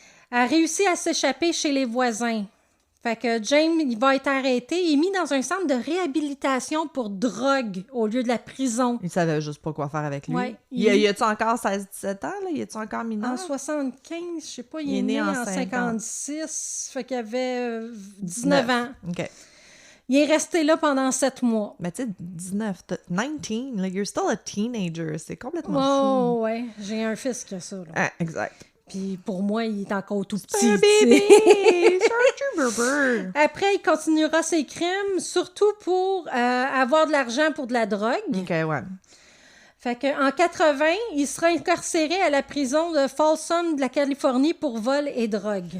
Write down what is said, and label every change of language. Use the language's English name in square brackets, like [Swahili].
[French] Elle a réussi à s'échapper chez les voisins. Fait que James, il va être arrêté et mis dans un centre de réhabilitation pour drogue au lieu de la prison. Il savait juste pas quoi faire avec lui. Ouais, y a-tu encore 16-17 ans, là? Y a-tu encore mineur? En 75, je sais pas, il est né en 56, fait qu'il avait 19 ans. OK. Il est resté là pendant 7 mois. Mais tu sais, [English] 19, 19, like, you're still a teenager. [French] C'est complètement Oh, fou. ouais. J'ai un fils qui a ça, là. Ah, exact. Puis pour moi, il est encore tout petit. Un bébé! C'est un bébé! Après, il continuera ses crimes, surtout pour avoir de l'argent pour de la drogue. OK, ouais. Fait qu'en 80, il sera incarcéré à la prison de Folsom de la Californie pour vol et drogue.